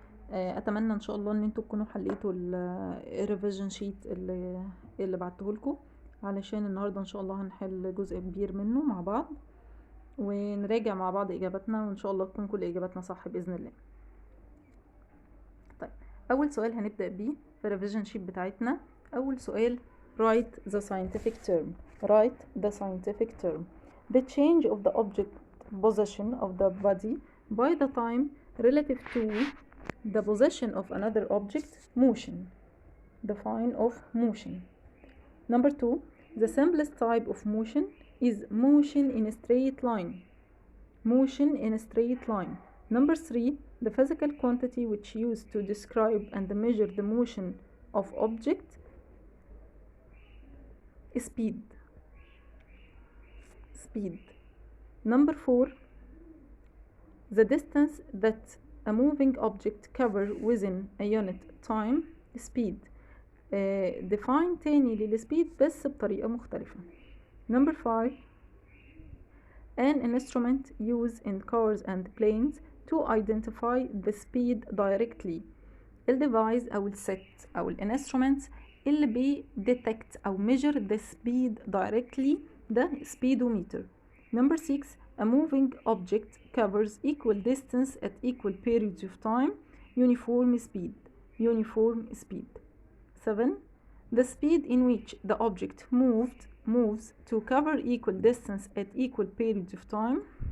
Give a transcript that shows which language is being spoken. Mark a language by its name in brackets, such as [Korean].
[Arabic] اتمنى ان شاء الله ان انتوا تكونوا حليتوا الريفيجن شيت اللي بعته لكم، علشان النهارده ان شاء الله هنحل جزء كبير منه مع بعض ونراجع مع بعض اجاباتنا، وان شاء الله تكون كل اجاباتنا صح باذن الله. طيب، اول سؤال هنبدا بيه في الريفيجن شيت بتاعتنا. اول سؤال: [English] write the scientific term. write the scientific term. The change of the object position of the body by the time relative to the position of another object. Motion. Define of motion. Number 2. The simplest type of motion is motion in a straight line. Motion in a straight line. Number 3. The physical quantity which used to describe and measure the motion of object. Speed. Number 4. The distance that a moving object covers within a unit time. Speed. [Arabic] define تاني للسبيد بس بطريقة مختلفة. [English] Number 5. An instrument used in cars and planes to identify the speed directly. [Arabic] الديفايس أو الست أو الانسترومنت اللي بيديتكت أو [English] measure the speed directly [Arabic] ده speedometer. [English] Number 6. A moving object covers equal distance at equal periods of time. Uniform speed. 7. The speed in which the object moves to cover equal distance at equal periods of time.